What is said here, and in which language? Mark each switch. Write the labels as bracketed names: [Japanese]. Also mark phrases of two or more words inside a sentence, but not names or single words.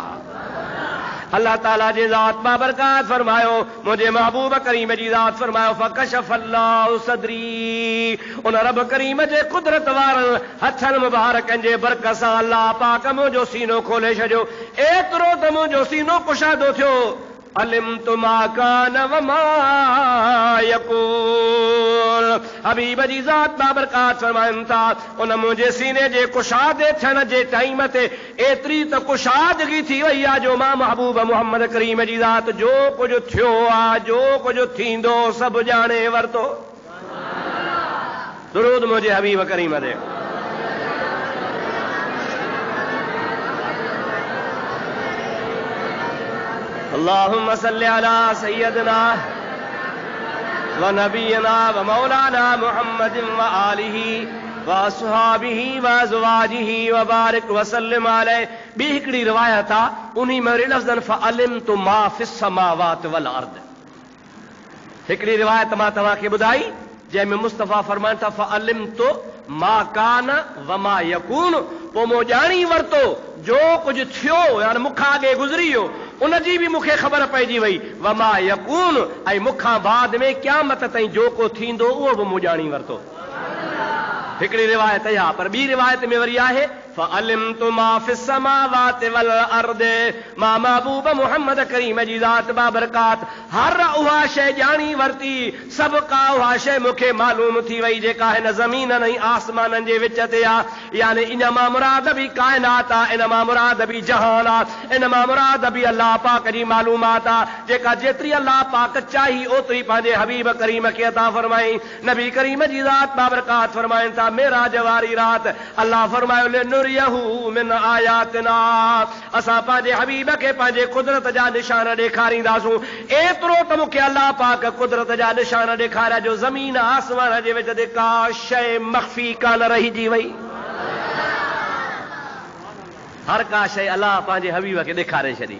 [Sindhi] अल्लाह ताला जी ज़ात बाबरकात फरमायो, मुंहिंजे महबूब करीम जी ज़ात फरमायो [Arabic] فكشف الله صدري, [Sindhi] उन रब करीम जे कुदरत वारनि हथनि मुबारकनि जे बरकत सां अल्लाह पाक मुंहिंजो सीनो खोले छॾियो। एतिरो त मुंहिंजो सीनो कुशादो थियो [Arabic] علمت ما كان وما يكون. [Sindhi] हबीब जी ज़ात बाबरकात फरमाइनि था उन मुंहिंजे सीने जे कुशादे थियण जे टाइम ते एतिरी त कुशादगी थी वई आहे जो मां महबूब मोहम्मद करीम जी ज़ात जो कुझु थियो आहे, जो कुझु थींदो, सभु ॼाणे वरितो। दुरूद मुंहिंजे हबीब करीम ते। [Arabic] اللهم صل على سيدنا ونبينا ومولانا محمد وآله وأصحابه وأزواجه وبارك وسلم عليه. [Sindhi] ॿी हिकिड़ी रिवायत आहे उन्ही में लफ़्ज़न [Arabic] فعلمت ما في السماوات والأرض. [Sindhi] हिकिड़ी रिवायत मां तव्हांखे ॿुधाई जंहिंमें मुस्तफ़ा फरमाइनि था [Arabic] فعلمت ما كان وما يكون. [Sindhi] पोइ मूं ॼाणी वरितो जो कुझु थियो यानी मूंखां अॻे गुज़री वियो उनजी बि मूंखे ख़बर पइजी वई [Arabic] وما يكون, [Sindhi] ऐं मूंखां बाद में क़यामत ताईं जो को थींदो उहो बि मूं ॼाणी वरितो। हिकिड़ी रिवायत इहा, पर ॿी रिवायत में वरी आहे [Arabic] فعلمت ما في السماوات والأرض. [Sindhi] मां महबूब मोहम्मद करीम जी ज़ात बाबरकात हर उहा शइ ॼाणी वरिती, सभु का उहा शइ मूंखे मालूम थी वई जेका हिन ज़मीन ऐं आसमाननि जे विच ते आहे। यानी इन मां मुराद बि काइनात आहे, इन मां मुराद बि जहान आहे, इन मां मुराद बि अल्लाह पाक जी मालूमात आहे जेका जेतिरी अल्लाह पाक चाही ओतिरी पंहिंजे हबीब करीम खे अता फरमाई। नबी करीम जी ज़ात बाबरकात फरमाइनि था मेराज वारी रात अल्लाह फरमायो [Arabic] لنريه من آياتنا, [Sindhi] असां पंहिंजे हबीब खे पंहिंजे कुदरत जा निशान ॾेखारींदासूं। एतिरो त मूंखे अल्लाह पाक कुदरत जा निशान ॾेखारिया जो ज़मीन आसमान जे विच ते का शइ मख़फ़ी कान रहिजी वई। हर का शइ अल्लाह पंहिंजे हबीब खे ॾेखारे छॾी।